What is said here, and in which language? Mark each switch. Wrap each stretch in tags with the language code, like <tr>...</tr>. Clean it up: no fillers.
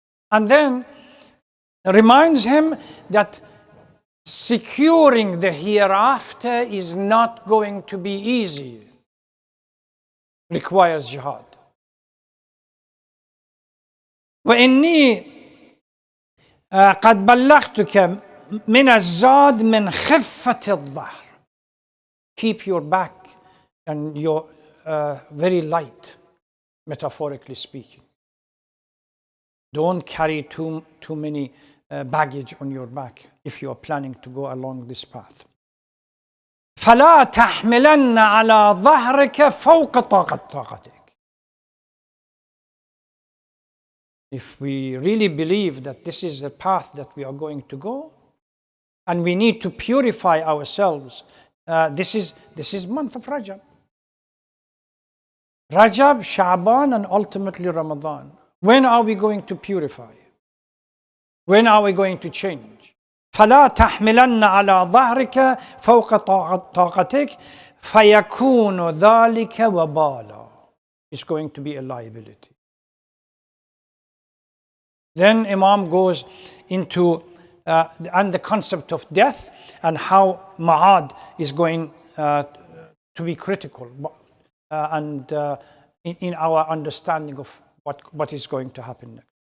<en>And then reminds him that securing the hereafter is not going to be easy. Requires jihad.</en> <ar>وإني قد بلغتك من الزاد من خفة الظهر.</ar> <en>Keep your back and your very light, metaphorically speaking. Don't carry too many baggage on your back if you are planning to go along this path.</en> <ar>فلا تحملن على ظهرك فوق طاقتك.</ar> <en>If we really believe that this is the path that we are going to go, and we need to purify ourselves, this is month of Rajab. Rajab, Sha'ban, and ultimately Ramadan. When are we going to purify? When are we going to change?</en> <ar>فلا تحملن على ظهرك فوق طاقتك فيكون ذلك وبالا.</ar> <en>It's going to be a liability. Then Imam goes into and the concept of death and how Ma'ad is going to be critical and in our understanding of what is going to happen next.</en>